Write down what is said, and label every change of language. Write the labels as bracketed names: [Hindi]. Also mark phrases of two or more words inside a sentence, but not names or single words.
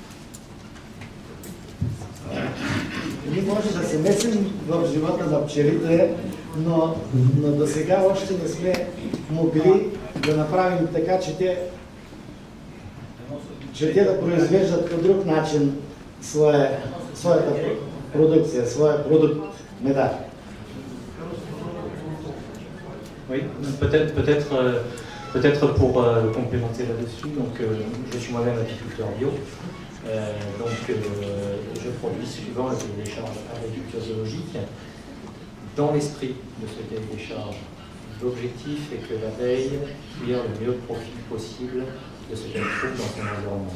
[Bulgarian] Ние може да се месим в живота на пчелите, но до сега още не сме могли да направим така, че те да произвеждат по друг начин своята продукция, своя продукт меда. [French] Oui, peut-être pour complémenter là-dessus, donc je suis moi-même apiculteur bio, je produis suivant le cahier des charges agriculture biologique. Dans l'esprit de ce cahier des charges, l'objectif est que l'abeille tire le mieux profit possible de ce qu'elle trouve dans son environnement.